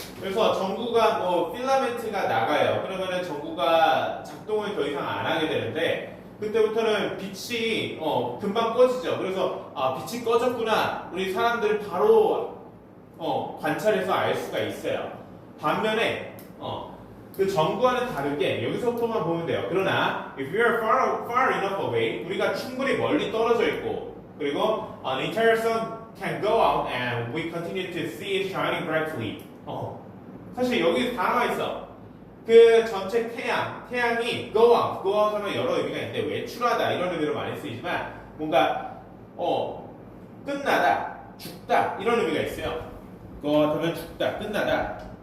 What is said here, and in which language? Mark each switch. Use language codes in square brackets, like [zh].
[ko] 그래서 전구가 필라멘트가 나가요. 그러면은 전구가 작동을 더 이상 안 하게 되는데 그때부터는 빛이 금방 꺼지죠. 그래서 빛이 꺼졌구나. 우리 사람들 바로 관찰해서 알 수가 있어요. 반면에 그 전구와는 다르게 여기서부터만 보면 돼요. 그러나 [en] if we are far enough away, [ko] 우리가 충분히 멀리 떨어져 있고 그리고 [en] an entire sun can go out and we continue to see it shining brightly. [ko] 사실 여기 다 나와 있어. 그 전체 태양이 go out 하면 여러 의미가 있는데 외출하다 이런 의미로 많이 쓰이지만 뭔가 끝나다, 죽다 이런 의미가 있어요. go out 하면 죽다, 끝나다.